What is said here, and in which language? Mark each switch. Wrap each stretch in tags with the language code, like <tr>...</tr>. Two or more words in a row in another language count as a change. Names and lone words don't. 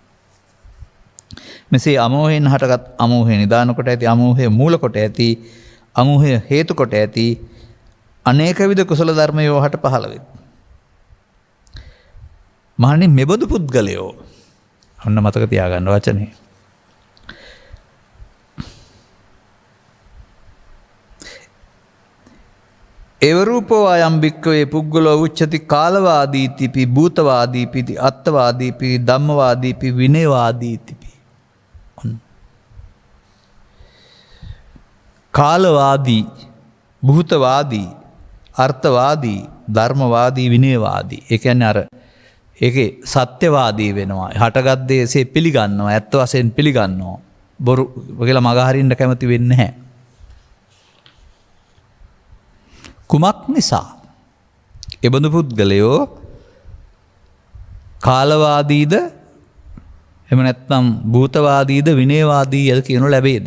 <si>මෙසේ අමෝහයෙන් හටගත් අමෝහය නිදාන කොට ඇති අමෝහය මූල කොට ඇති අමෝහය හේතු කොට ඇති අනේක විද කුසල ධර්මයෝ හට පහළ වෙත්. මහණනි මෙබඳු පුද්ගලයෝ ඔන්න මතක තියාගන්න වචනේ.</si> <pi>එවරූපෝ අයම් භික්කවේ පුද්ගලෝ උච්චති කාලවාදීතිපි භූතවාදීපිති අත්තවාදීපි ධම්මවාදීපි විනයවාදීතිපි.</pi> <si>කාලවාදී භූතවාදී අර්ථවාදී ධර්මවාදී විනයවාදී. ඒ කියන්නේ අර ඒකේ සත්‍යවාදී වෙනවා. හටගත් දේසේ පිළිගන්නවා. ඇත්ත වශයෙන් පිළිගන්නවා. බොරු කියලා මගහරින්න කැමති වෙන්නේ නැහැ. කුමක් නිසා? එබඳු පුද්ගලයෝ කාලවාදීද එහෙම නැත්නම් භූතවාදීද විනයවාදී යද කියනු ලැබේද?</si>